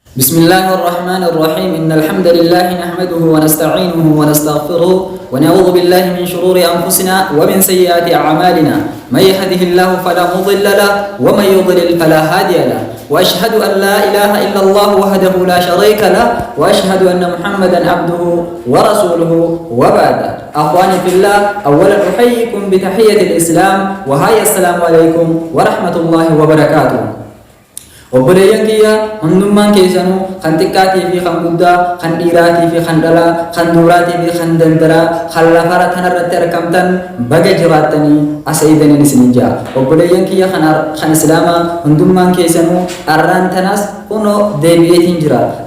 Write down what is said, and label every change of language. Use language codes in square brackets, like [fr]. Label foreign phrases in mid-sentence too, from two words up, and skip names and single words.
[ar] بسم الله الرحمن الرحيم إن الحمد لله نحمده ونستعينه ونستغفره ونعوذ بالله من شرور أنفسنا ومن سيئات أعمالنا من يهده الله فلا مضل له ومن يضلل فلا هادي له وأشهد أن لا إله إلا الله وحده لا شريك له وأشهد أن محمدا عبده ورسوله وبعد أخواني في الله أولا أحييكم بتحية الإسلام وهي السلام عليكم ورحمة الله وبركاته. [om] Obboleeyyan kiyya hundummaan keessanuu kan xiqqaatii fi kan guddaa, kan dhiiraatii fi kan dhalaa, kan dubraatii fi kan dandaraa, kan lafara kanarratti argamtan baga jiraattanii asayidaniin isinin ja'a. Obboleeyyan kiyya kan islaamaa hundummaan keessanuu arraan tanas kunoo deebi'eetiin jira.